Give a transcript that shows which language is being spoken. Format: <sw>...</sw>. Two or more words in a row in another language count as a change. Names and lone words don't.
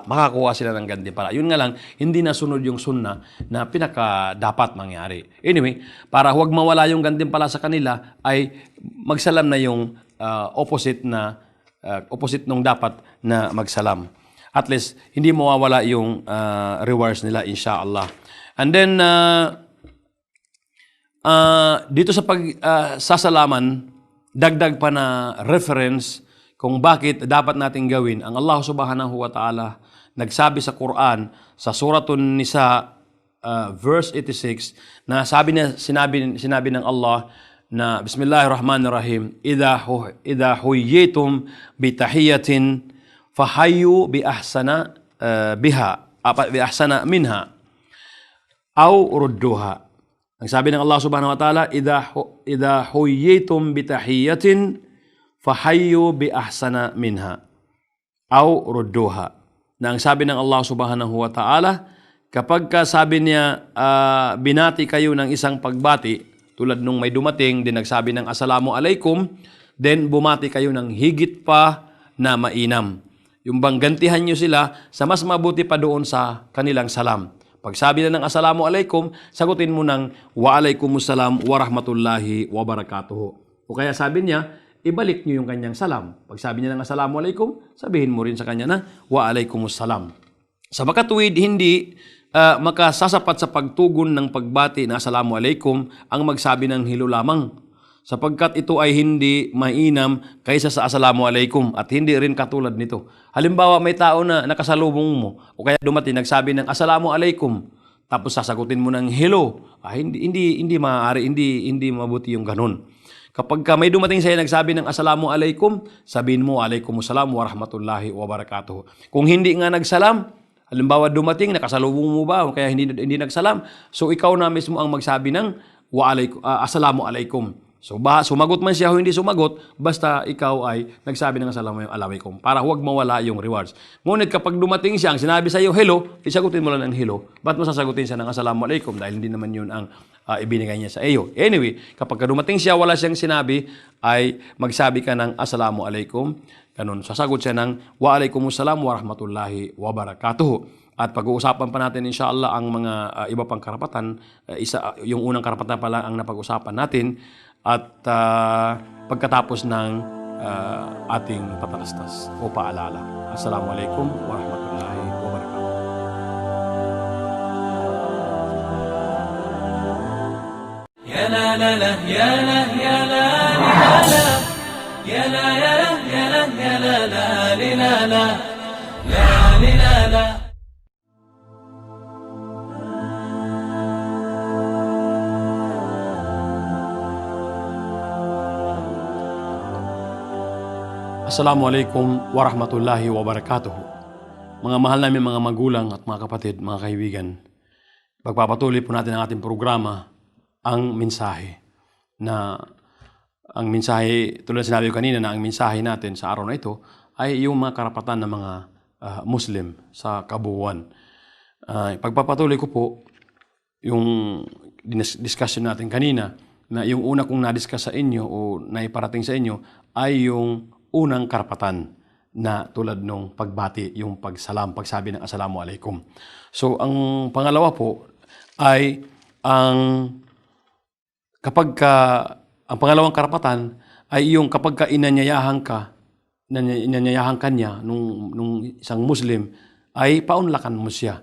<tl>Makakuha sila ng gantimpala. Yun nga lang, hindi nasunod yung sunna na pinaka dapat mangyari. Anyway, para huwag mawala yung gantimpala sa kanila, ay magsalam na yung opposite nung dapat na magsalam.</tl> <en>At least,</en> <tl>hindi mawawala yung rewards nila,</tl> <ar>إن شاء الله.</ar> <en>And then,</en> <tl>dito sa pagsasalaman, dagdag pa na reference kung bakit dapat nating gawin. Ang Allah</tl> <ar>سبحانه وتعالى</ar> <tl>nagsabi sa Quran, sa Suratun Nisa, verse 86, na sinabi ng Allah na</tl> <ar>بسم الله الرحمن الرحيم، إذا حييتم بتحية فحيوا بأحسن منها أو ردوها.</ar> <tl>Ang sabi ng Allah</tl> <ar>سبحانه وتعالى، إذا حييتم بتحية فحيوا بأحسن منها أو ردوها.</ar> <tl>Na ang sabi ng Allah</tl> <ar>سبحانه وتعالى,</ar> <tl>kapag sabi niya, binati kayo ng isang pagbati, tulad nung may dumating, din nagsabi ng</tl> <ar>السلام عليكم,</ar> <tl>then bumati kayo ng higit pa na mainam. Yung bang gantihan nyo sila sa mas mabuti pa doon sa kanilang salam. Pag sabi na ng</tl> <ar>السلام عليكم,</ar> <tl>sagutin mo ng</tl> <ar>وعليكم السلام ورحمة الله وبركاته.</ar> <tl>O kaya sabi niya, ibalik niyo yung kanyang salam. Pag sabi niya ng</tl> <ar>السلام عليكم,</ar> <tl>sabihin mo rin sa kanya na</tl> <ar>وعليكم السلام.</ar> <tl>Sa makatuwid, hindi makasasapat sa pagtugon ng pagbati na</tl> <ar>السلام عليكم</ar> <tl>ang magsabi ng hello lamang. Sapagkat ito ay hindi mainam kaysa sa</tl> <ar>السلام عليكم</ar> <tl>at hindi rin katulad nito. Halimbawa, may tao na nakasalubong mo o kaya dumating nagsabi ng</tl> <ar>السلام عليكم,</ar> <tl>tapos sasagutin mo ng hello. Hindi maaari, hindi mabuti yung ganun. Kapag may dumating sa'yo nagsabi ng</tl> <ar>السلام عليكم,</ar> <tl>sabihin mo</tl> <ar>عليكم السلام ورحمة الله وبركاته.</ar> <tl>Kung hindi nga nagsalam, halimbawa dumating, nakasalubong mo ba o kaya hindi nagsalam, so ikaw na mismo ang magsabi ng</tl> <ar>السلام عليكم.</ar> <tl>So sumagot man siya o hindi sumagot, basta ikaw ay nagsabi ng</tl> <ar>السلام عليكم</ar> <tl>para huwag mawala yung rewards. Ngunit kapag dumating siya, ang sinabi sa iyo, hello, isagutin mo lang ng hello. Ba't mo sasagutin siya ng</tl> <ar>السلام عليكم?</ar> <tl>Dahil hindi naman yun ang ibinigay niya sa iyo. Anyway, kapag dumating siya, wala siyang sinabi, ay magsabi ka ng</tl> <ar>السلام عليكم.</ar> <tl>Ganun, sasagot siya ng</tl> <ar>وعليكم السلام ورحمة الله وبركاته.</ar> <tl>At pag-uusapan pa natin</tl> <ar>إن شاء الله</ar> <tl>ang mga iba pang karapatan. Yung unang karapatan pala ang napag-usapan natin. At pagkatapos ng ating patalastas o paalala.</tl> <ar>السلام عليكم ورحمة الله وبركاته. Ya la la la, ya la ya la la la, ya la ya la ya la ya la la la la la la la. السلام عليكم ورحمة الله وبركاته.</ar> <tl>Mga mahal namin mga magulang at mga kapatid, mga kaibigan, pagpapatuloy po natin ang ating programa, ang mensahe. Ang mensahe, tulad sinabi ko kanina na ang mensahe natin sa araw na ito ay yung mga karapatan ng mga Muslim sa kabuuan. Pagpapatuloy ko po yung discussion natin kanina na yung una kong na-discuss sa inyo o naiparating sa inyo ay yung unang karapatan na tulad nung pagbati, yung pagsalam, pagsabi ng</tl> <ar>السلام عليكم.</ar> <tl>So, ang pangalawa po ay ang pangalawang karapatan ay yung kapag ka inanyayahan ka niya nung isang Muslim, ay paunlakan mo siya.</tl>